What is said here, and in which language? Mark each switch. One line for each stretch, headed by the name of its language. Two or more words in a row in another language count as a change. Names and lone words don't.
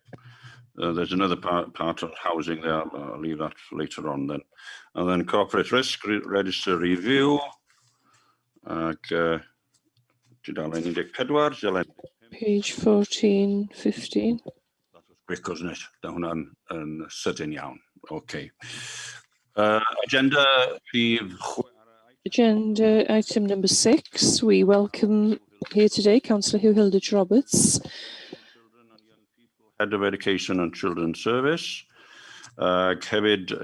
English: There's another part of housing there. I'll leave that for later on then. And then corporate risk register review. Page 14, 15. That was quick, wasn't it?
Welsh: Da hwnna'n sydyn iawn.
English: Okay. Agenda Agenda item number 6. We welcome here today Councillor Hugh Roberts. Head of Education and Children's Service.
Welsh: Hefyd.